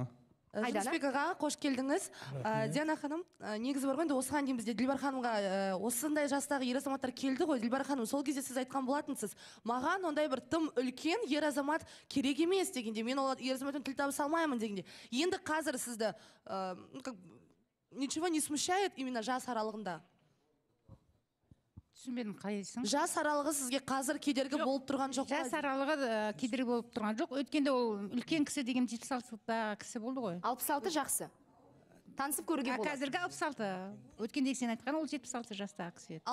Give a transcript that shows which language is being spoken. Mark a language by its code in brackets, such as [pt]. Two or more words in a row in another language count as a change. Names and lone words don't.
[kk] Жүнісбек аға, қош келдіңіз. Диана ханым, негізі бар ғой, енді осыған дейін бізде Дилбар ханымға осындай жастағы ер азаматтар келді ғой. Дилбар ханым, сол кезде сіз айтқан болатынсыз: маған ондай бір тым үлкен ер азамат керек емес дегенде, мен ол ер азаматпен тіл табыса алмаймын дегенде. Енді қазір сізді [ru] ничего не смущает [kk] именно жас аралығында? Түсінбедім, қайсың? Жас аралығы сізге қазір кедергі болып тұрған жоқ? Жас аралығы кедергі болып тұрған жоқ. Өткенде ол үлкен кісі деген 76-та кісі болды ғой. 66 жақсы. Танысып көруге болады. Қазіргі 66. Өткенде сен айтқан ол 76 жастағы кісі еді.